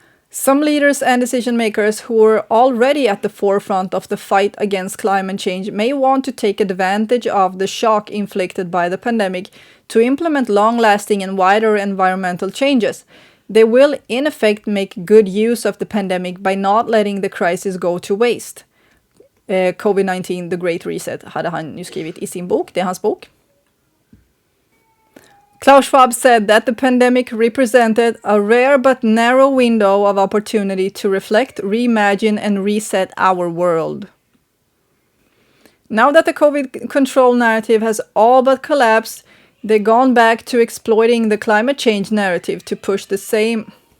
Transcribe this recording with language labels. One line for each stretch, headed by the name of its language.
English: Some leaders and decision makers who are already at the forefront of the fight against climate change may want to take advantage of the shock inflicted by the pandemic to implement long-lasting and wider environmental changes. They will in effect make good use of the pandemic by not letting the crisis go to waste.
Swedish: COVID-19, The Great Reset hade han ju skrivit i sin bok, det är hans bok.
English: Klaus Schwab said that the pandemic represented a rare but narrow window of opportunity to reflect, reimagine, and reset our world. Now that the COVID control narrative has all but collapsed, they've gone back to exploiting the climate change narrative to push the same.